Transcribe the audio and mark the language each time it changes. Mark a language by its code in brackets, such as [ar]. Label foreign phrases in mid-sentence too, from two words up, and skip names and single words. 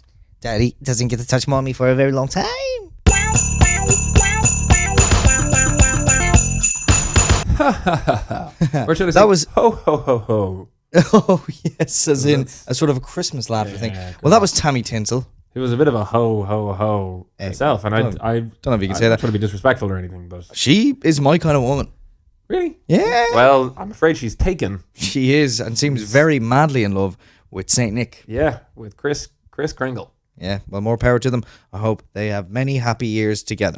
[en] Daddy doesn't get to touch mommy for a very long time. Or should I say, That was- ho, ho, ho, ho. Oh, yes, as in a sort of a Christmas laughter thing. Well, that was Tammy Tinsel. He was a bit of a ho, ho, ho himself, and I don't know if you can say I'm that. not trying to be disrespectful or anything, but... She is my kind of woman. Really? Yeah. Well, I'm afraid she's taken. She is and seems very madly in love with Saint Nick. Yeah, with Chris Kringle. Yeah, well, more power to them. I hope they have many happy years together.